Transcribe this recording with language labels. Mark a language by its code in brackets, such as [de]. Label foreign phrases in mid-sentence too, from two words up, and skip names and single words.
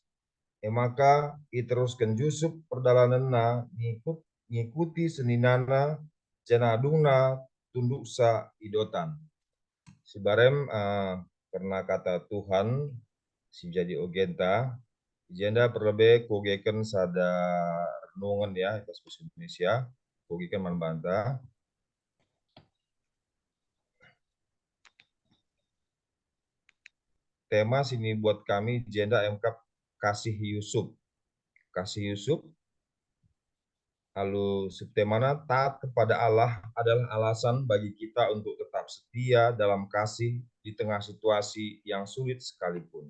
[btx] Maka iteruskan Yusuf perdalananna ngikuti seninana janadungna tunduk sa idotan. Si barem karena kata Tuhan si jadi ogenta jenda perlebe kogeken sada renungan ya bahasa Indonesia kogeken manbanta. Tema sini buat kami jenda MK kasih Yusuf. Kasih Yusuf. [id] Lalu subtemana taat kepada Allah adalah alasan bagi kita untuk tetap setia dalam kasih di tengah situasi yang sulit sekalipun.